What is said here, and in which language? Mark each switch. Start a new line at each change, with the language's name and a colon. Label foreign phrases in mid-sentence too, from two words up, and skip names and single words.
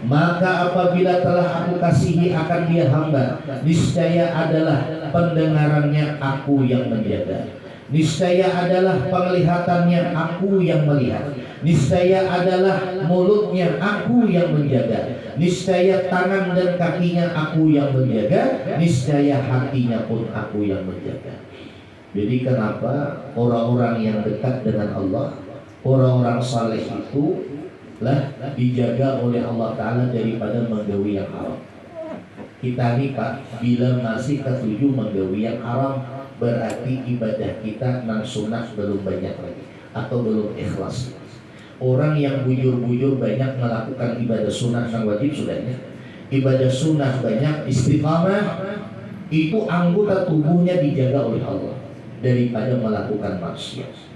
Indonesian: Maka apabila telah aku kasihi akan dia hamba, niscaya adalah pendengarannya aku yang menjaga, niscaya adalah penglihatannya aku yang melihat, niscaya adalah mulutnya aku yang menjaga, niscaya tangan dan kakinya aku yang menjaga, niscaya hatinya pun aku yang menjaga. Jadi kenapa orang-orang yang dekat dengan Allah, orang-orang saleh itu lah dijaga oleh Allah Ta'ala daripada menggawi yang haram.
Banjar: Kita nih Pak, bila masih ketujuh menggawi yang haram, berarti ibadah kita nang sunnah belum banyak lagi, atau belum ikhlas.
Indonesian: Orang yang bujur-bujur banyak melakukan ibadah sunnah yang wajib sudahnya, ibadah sunnah banyak, istiqamah, itu anggota tubuhnya dijaga oleh Allah daripada melakukan maksiat.